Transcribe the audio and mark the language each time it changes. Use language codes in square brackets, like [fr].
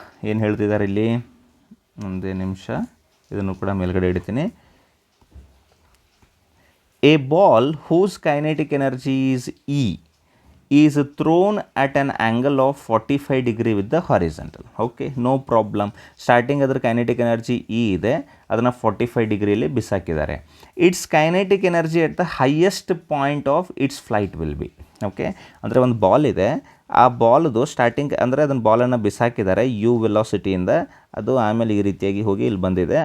[kn] ಏನು ಹೇಳ್ತಿದ್ದಾರೆ ಇಲ್ಲಿ, ಒಂದೇ ನಿಮಿಷ, ಇದನ್ನು ಕೂಡ ಮೇಲ್ಗಡೆ ಇಡ್ತೀನಿ. [en] A ball whose kinetic energy is E is thrown at an angle of 45 degree with the horizontal. Okay, no problem. [kn] Starting ಅದರ kinetic energy E ಇದೆ, ಅದನ್ನು 45 ಡಿಗ್ರಿಯಲ್ಲಿ ಬಿಸಾಕಿದ್ದಾರೆ. [en] It's kinetic energy at the highest point of its flight will be. [kn] Okay, ಅಂದರೆ ಒಂದು ball ಇದೆ, ಆ ಬಾಲ್ದು starting ಅಂದರೆ ಅದನ್ನು ಬಾಲನ್ನು ಬಿಸಾಕಿದ್ದಾರೆ ಯು ವೆಲಾಸಿಟಿಯಿಂದ, ಅದು ಆಮೇಲೆ ಈ ರೀತಿಯಾಗಿ ಹೋಗಿ ಇಲ್ಲಿ ಬಂದಿದೆ.